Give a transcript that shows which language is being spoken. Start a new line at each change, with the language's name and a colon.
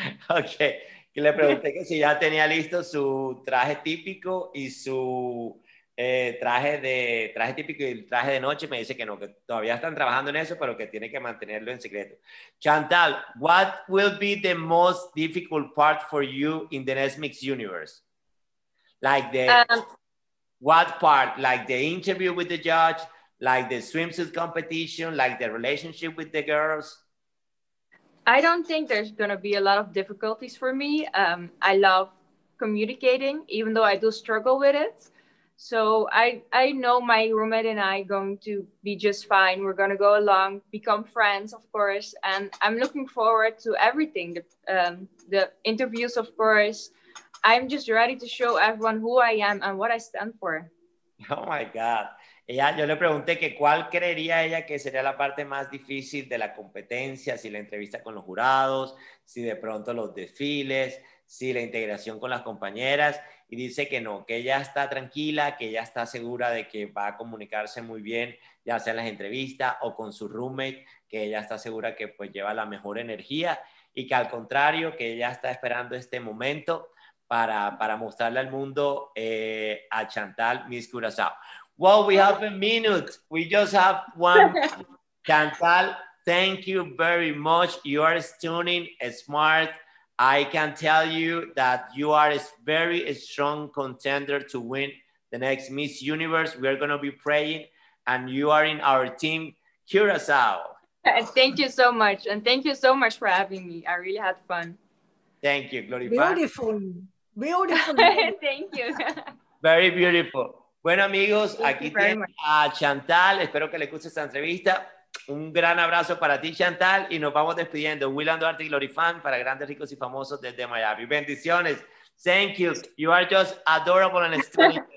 Spanish: Ok, que le pregunté que si ya tenía listo su traje típico y su traje típico y el traje de noche. Me dice que no, que todavía están trabajando en eso, pero que tiene que mantenerlo en secreto.
English: Chantal, what will be the most difficult part for you in the next Mix Universe? Like what part? Like the interview with the judge, like the swimsuit competition, like the relationship with the girls? I don't think there's going to be a lot of difficulties for me. I love communicating, even though I do struggle with it. So I know my roommate and I are going to be just fine. We're going to go along, become friends, of course. And I'm looking forward to everything. The interviews, of course. I'm just ready to show everyone who I am and what I stand for. Oh my God.
Spanish: Yo le pregunté que cuál creería ella que sería la parte más difícil de la competencia, si la entrevista con los jurados, si de pronto los desfiles, si la integración con las compañeras, y dice que no, que ella está tranquila, que ella está segura de que va a comunicarse muy bien, ya sea en las entrevistas o con su roommate, que ella está segura que pues lleva la mejor energía, y que al contrario, que ella está esperando este momento para mostrarle al mundo a Chantal Miss Curacao.
English: Well, we have a minute. We just have one. Chantal, thank you very much. You are stunning, smart. I can tell you that you are a very strong contender to win the next Miss Universe. We are going to be praying, and you are in our team, Curacao. Thank you so much. And thank you so much for having me. I really had fun. Thank you, Glorifan. Beautiful. Beautiful. Thank you. Very beautiful.
Spanish: Bueno, amigos, aquí tienen a Chantal. Espero que les guste esta entrevista. Un gran abrazo para ti, Chantal, y nos vamos despidiendo. Duarte y Glorifan para Grandes, Ricos y Famosos desde Miami. Bendiciones.
English: Thank you. You are just adorable and stunning.